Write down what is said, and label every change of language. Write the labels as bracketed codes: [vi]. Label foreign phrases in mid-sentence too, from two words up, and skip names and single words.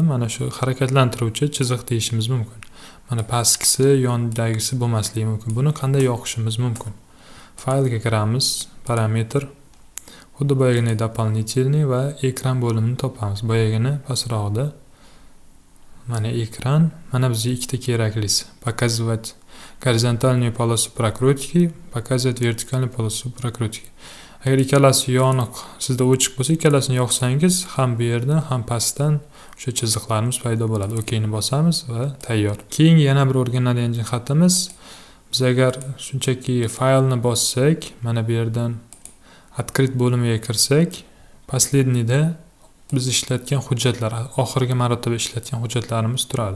[uz] Mana shu harakatlantiruvchi chiziq deyishimiz mumkin. Mana pastkisi, yondagisi bo'lmasligi mumkin. Buni qanday yoqishimiz mumkin? Faylga kiramiz, parametr, xuddi boyagina дополнительный va ekran bo'limini topamiz. Boyagina pastroqda. Mana ekran, mana bizga ikkita keraklisi. [ru] Показывать горизонтальную полосу прокрутки, показывать вертикальную полосу прокрутки. [uz] Agar ikkalasi yoniq, sizda o'chiq bo'lsa, ikkalasini yoqsangiz, ham bu yerdan, ham pastdan o'sha chiziqlarimiz paydo bo'ladi. OKni bosamiz va tayyor. Keyingi yana bir o'rganadigan jihatimiz, biz agar shunchaki faylni bossak, mana bu yerdan открыть bo'limiga kirsak, последнийda biz ishlatgan hujjatlar, oxirgi marotaba ishlatgan hujjatlarimiz turadi.